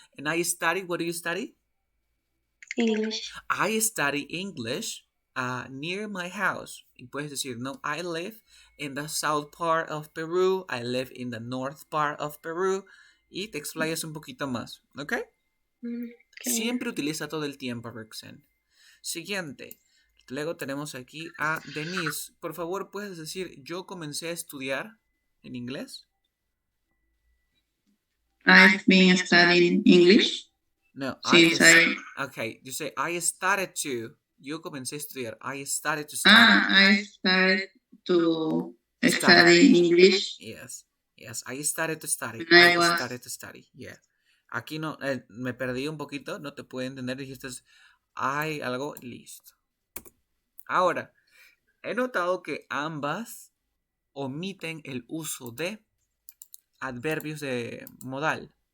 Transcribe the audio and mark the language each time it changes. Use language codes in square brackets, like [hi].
[en] And I study, what do you study? English. I study English near my house. [es] Y puedes decir, no, [en] I live in the south part of Peru. I live in the north part of Peru. [es] Y te explayas un poquito más, ¿ok? Siempre utiliza todo el tiempo, Roxanne. Siguiente. Luego tenemos aquí a Denise. Por favor, ¿puedes decir, yo comencé a estudiar en inglés? [en] I've been studying English. No, okay, you say, I started to. [es] Yo comencé a estudiar. [en] I started to study. I started to study English. Yes, I started to study. I started to study, yeah. [es] Aquí no, me perdí un poquito, no te puedo entender. Dijiste, hay algo, listo. Ahora, he notado que ambas omiten el uso de adverbios de modal.